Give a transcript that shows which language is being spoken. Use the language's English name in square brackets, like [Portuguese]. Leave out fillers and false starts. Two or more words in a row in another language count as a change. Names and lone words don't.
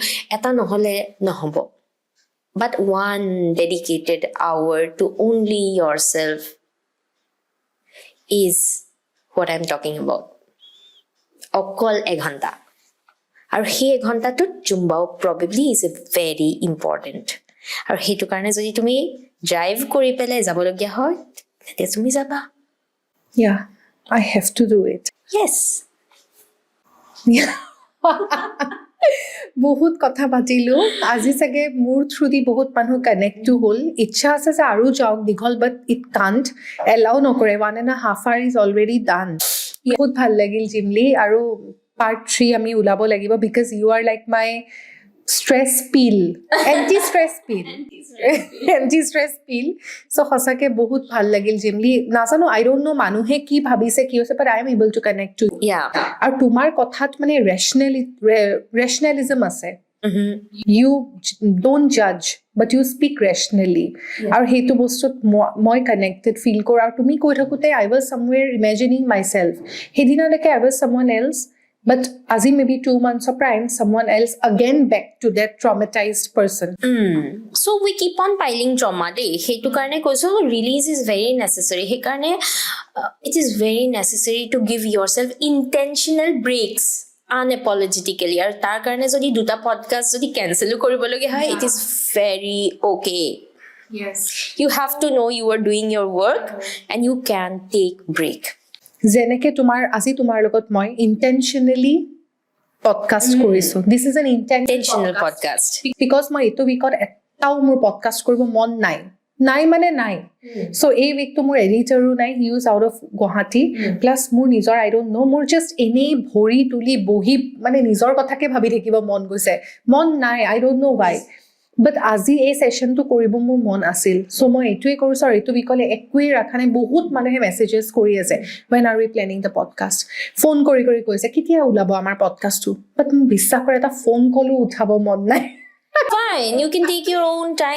[Assamese] এটা নহ'লে নহ'ব. [English] But one dedicated hour to only yourself is what I'm talking about. [Assamese] অকল এঘণ্টা. আৰু এই এঘণ্টা তো [English] Zumba probably is a very important. [Assamese] আৰু সেইটো কাৰণে যদি তুমি ড্ৰাইভ কৰি পেলাই যাবলগীয়া হয় তেতিয়া তুমি যাবা. [English] Yeah, I have to do it. Yes. [Assamese] বহুত কথা পাতিলো আজি চাগে মোৰ থ্ৰু দি বহুত মানুহ [English] connect to [Assamese] হ'ল. ইচ্ছা আছে যে আৰু যাওক দীঘল, [English] but it can't allow [Assamese] নকৰে. [English] 1.5 hour is already done. [Assamese] বহুত ভাল লাগিল জিমলি, আৰু পাৰ্ট 3 আমি ওলাব লাগিব [English] because you are like my stress pill, anti-stress pill. Anti-stress pill. [Assamese] So সঁচাকে বহুত ভাল লাগিল জিমলি. নাজানো, [English] I don't know [Assamese] মানুহে কি ভাবিছে কি হৈছে, [English] but I am able to connect to you. Yeah. [Assamese] আৰু তোমাৰ কথাত মানে rationalism আছে. [English] You don't judge, but you speak rationally. [Assamese] আৰু সেইটো বস্তুত মই [English] connected feel [Assamese] কৰোঁ. আৰু তুমি কৈ থাকোঁতে [English] I was somewhere imagining myself. সেইদিনালৈকে I was someone else. But আজি maybe 2 months of time, someone else again back to that traumatized person. So we keep on piling trauma. [Assamese] হেইটো কাৰণে কৈছো [English] release is very necessary. [Assamese] সেই কাৰণে [English] it is very necessary to give yourself intentional breaks unapologetically. [Assamese] আৰু তাৰ কাৰণে যদি দুটা podcast যদি cancel কৰিবলগীয়া হয়, [English] it is very okay. Yes. You have to know you are doing your work and you can take break. [Assamese] যেনেকে আজি তোমাৰ লগত মই ইন্টেনশনালি পডকাষ্ট কৰিছো. [English] this is an intentional podcast. [Assamese] বিকজ মই এইটো উইকত এটাও মোৰ পডকাষ্ট কৰিব মন নাই মানে নাই. সো এই উইকটো মোৰ এডিটৰো নাই, [English] he is out of Guwahati, [Assamese] প্লাছ মোৰ নিজৰ [English] I don't know, [Assamese] মোৰ জাষ্ট এনেই ভৰি তুলি বহি মানে নিজৰ কথাকে ভাবি থাকিব মন গৈছে. মন নাই, [English] I don't know why. [Assamese] বাট আজি এই ছেশ্যনটো কৰিব মোৰ মন আছিল. চ' মই এইটোৱে কৰিছোঁ, আৰু এইটো উইকলে একোৱেই ৰখা নাই. বহুত মানুহে মেছেজেছ কৰি আছে, [English] when are we planning the podcast? [Assamese] ফোন কৰি কৈছে কেতিয়া ওলাব আমাৰ পডকাষ্টটো. বাট মোক বিশ্বাস কৰে এটা ফোন কলো উঠাব মন নাই. [English] Fine, you can take your own time.